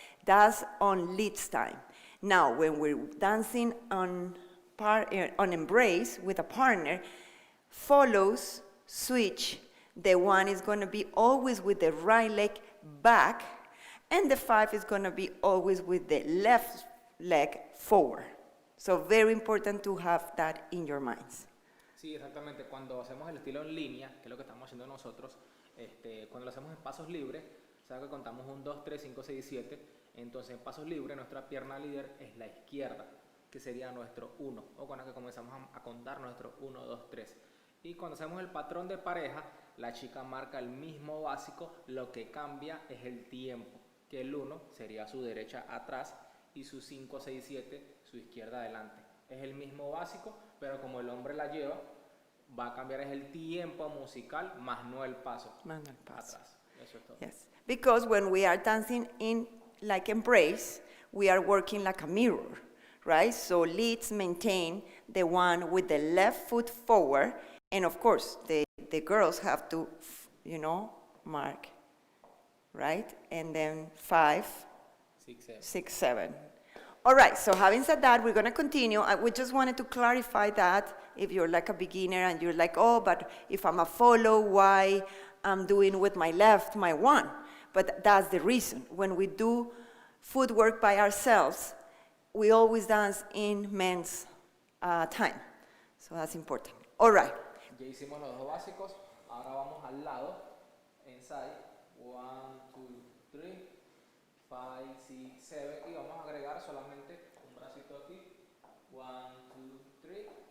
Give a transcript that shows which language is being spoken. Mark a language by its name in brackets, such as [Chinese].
[English] That's on leads time. Now, when we're dancing on embrace with a partner, follows, switch, the 1 is going to be always with the right leg back, and the 5 is going to be always with the left leg forward. So very important to have that in your minds. [Spanish] Sí, exactamente. Cuando hacemos el estilo en línea, que es lo que estamos haciendo nosotros, cuando lo hacemos en pasos libres, sabe que contamos 1, 2, 3, 5, 6, 7. Entonces en pasos libres nuestra pierna líder es la izquierda, que sería nuestro 1, o con la que comenzamos a contar nuestro 1, 2, 3. Y cuando hacemos el patrón de pareja, la chica marca el mismo básico, lo que cambia es el tiempo, que el 1 sería su derecha atrás y su 5, 6, 7 su izquierda adelante. Es el mismo básico, pero como el hombre la lleva, va a cambiar es el tiempo musical, más no el paso, atrás. Eso es todo. [English] Yes, because when we are dancing in like embrace, we are working like a mirror, right? So leads maintain the 1 with the left foot forward. And of course, the girls have to, mark, right? And then 5, 6, 7. All right, so having said that, we're going to continue. We just wanted to clarify that if you're like a beginner and you're like, oh, but if I'm a follow, why I'm doing with my left, my 1? But that's the reason. When we do footwork by ourselves, we always dance in men's time. So that's important. All right. [Spanish] Ya hicimos los dos básicos, ahora vamos al lado, inside, 1, 2, 3, 5, 6, 7, y vamos a agregar solamente un bracito aquí, 1, 2, 3,